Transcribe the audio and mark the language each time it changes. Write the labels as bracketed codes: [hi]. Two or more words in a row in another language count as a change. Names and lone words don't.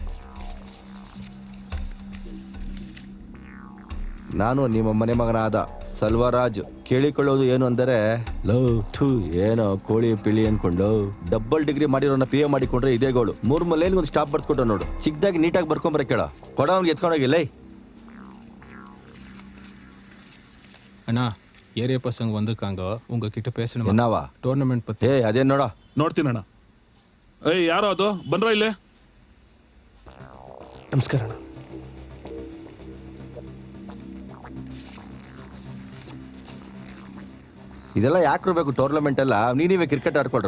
[kn] ನಾನು ನಿಮ್ಮ ಮನೆ ಮಗನಾದ ಸಲ್ವರಾಜ್ ಕೇಳಿಕೊಳ್ಳೋದು ಏನು ಅಂದರೆ ಏನೋ ಕೋಳಿ ಪಿಳಿ ಅನ್ಕೊಂಡು [en] double degree [kn] ಮಾಡಿರೋನ ಪಿ ಎ ಮಾಡಿಕೊಂಡ್ರೆ ಇದೇ ಗೋಳು. 3 ಮಲೇಲಿ ಒಂದು ಸ್ಟಾಪ್ ಬರ್ದ್ಕೊಟ್ಟು ನೋಡು. ಚಿಕ್ಕದಾಗಿ ನೀಟಾಗಿ ಬರ್ಕೊಂಬರ ಕೇಳ. ಕೊಡ ಅವ್ನಿಗೆ ಎತ್ಕೊಂಡೋಗಿಲ್ಲ. [ta] அண்ணா ஏரியா பசங்க வந்திருக்காங்க, உங்ககிட்ட பேசணும். என்னவா? டோர்னமெண்ட் பத்தி. [kn] ಅದೇನು ನೋಡ. ನೋಡ್ತೀನಣ್ಣ. ಏಯ್ ಯಾರೋ ಅದು ಬಂದ್ರ ಇಲ್ಲೇ. ನಮಸ್ಕಾರ ಅಣ್ಣ. ಇದೆಲ್ಲ ಯಾಕೆ ಇರಬೇಕು ಟೂರ್ನಮೆಂಟ್ ಎಲ್ಲ? ನೀವೇ ಕ್ರಿಕೆಟ್ ಆಡ್ಕೊಳ್ರ.